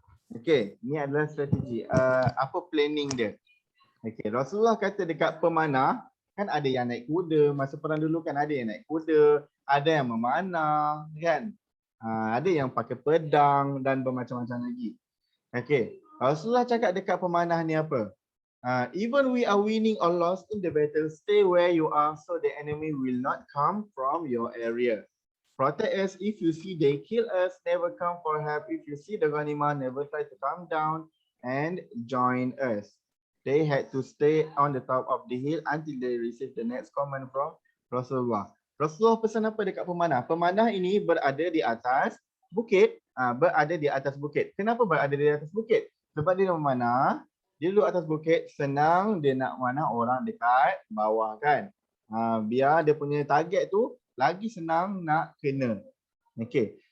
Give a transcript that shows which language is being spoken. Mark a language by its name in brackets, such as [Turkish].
[Malay] Okey, ini adalah strategi. Apa planning dia? Okey, Rasulullah kata dekat pemanah, kan ada yang naik kuda, masa perang dulu kan ada yang naik kuda, ada yang memanah kan? Ada yang pakai pedang dan bermacam-macam lagi. Okey, Rasulullah cakap dekat pemanah ni apa? [English] Even we are winning or lost in the battle, stay where you are so the enemy will not come from your area. Protect us if you see they kill us, never come for help. If you see the ghanimah, never try to come down and join us. They had to stay on the top of the hill until they received the next command from Rasulullah. [Malay] Rasulullah pesan apa dekat pemanah? Pemanah ini berada di atas bukit. Berada di atas bukit. Kenapa berada di atas bukit? Sebab dia memanah, dia duduk atas bukit, senang dia nak mana orang dekat bawah kan. Biar dia punya target tu lagi senang nak kena. Okey.